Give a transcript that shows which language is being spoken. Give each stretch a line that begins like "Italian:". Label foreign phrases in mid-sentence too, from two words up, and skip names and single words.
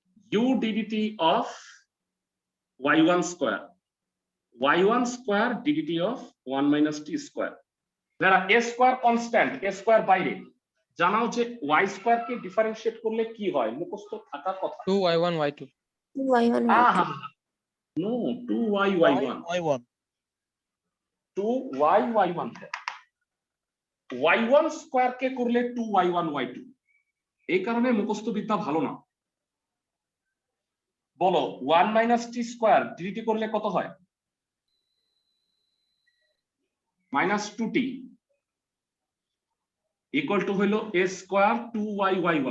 English: u ddt of y1 square, y1 square ddt of 1 minus t square.
Bangla: যারা
English: a square constant, a square
Bangla: বাইরে, জানাও যে y square কে ডিফারেনশিয়েট করলে কি হয়, মুখস্থ থাকার কথা।
English: 2y1 y2 y1 আহা, y2 no, 2y1, y1
Bangla: 2y1, y1 স্কয়ার কে করলে 2y1 y2, এই কারণে মুখস্থ বিদ্যা ভালো না। বলো
English: 1 minus t square
Bangla: ডিটি করলে কত হয়?
English: minus 2t equal to
Bangla: হলো
English: a square 2y1.